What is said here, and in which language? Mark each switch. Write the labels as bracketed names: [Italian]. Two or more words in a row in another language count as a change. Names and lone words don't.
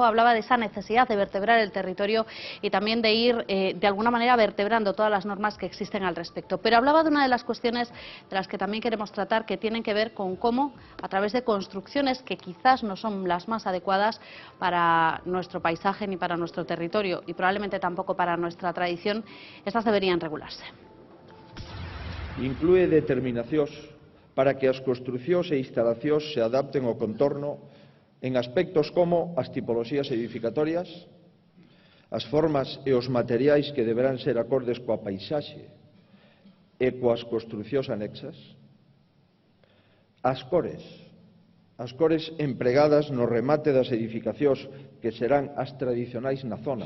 [Spanish] Hablaba de esa necesidad de vertebrar el territorio y también de ir de alguna manera vertebrando todas las normas que existen al respecto. Pero hablaba de una de las cuestiones de las que también queremos tratar, que tienen que ver con cómo, a través de construcciones que quizás no son las más adecuadas para nuestro paisaje ni para nuestro territorio, y probablemente tampoco para nuestra tradición, estas deberían regularse. [Galician] Inclúe determinacións para que as construcións e instalacións se adapten ao contorno en aspectos como as tipoloxías edificatorias, as formas e os materiais que deberán ser acordes coa paisaxe e coas construcións anexas, as cores empregadas no remate das edificacións que serán as tradicionais na zona.